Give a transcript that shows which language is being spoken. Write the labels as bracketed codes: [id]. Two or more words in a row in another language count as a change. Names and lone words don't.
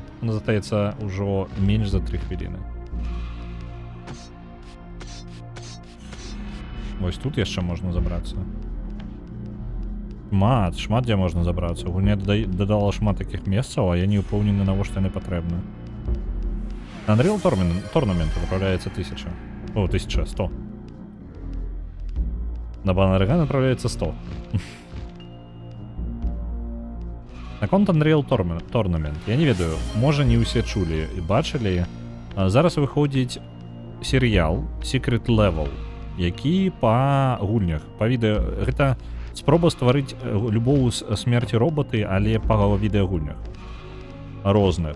[be] Он застаецца ўжо менш за 3 хвіліны. Вось тут яшчэ можна забрацца. Шмат дзе можна забрацца. Гульня дадала шмат такіх месцаў, а я не ўпэўнены, навошта яны патрэбны. [ru] Unreal Tournament отправляется 1000. 1100. На бан Реган отправляется 100. [be] Наконт Unreal Tournament. Я не ведаю, можа не ўсе чулі і бачылі. Зараз выходзіць серыял Secret Level, які па гульнях, па відэа. Гэта спроба стварыць любоў з смерці роботы, але па відэагульнях розных.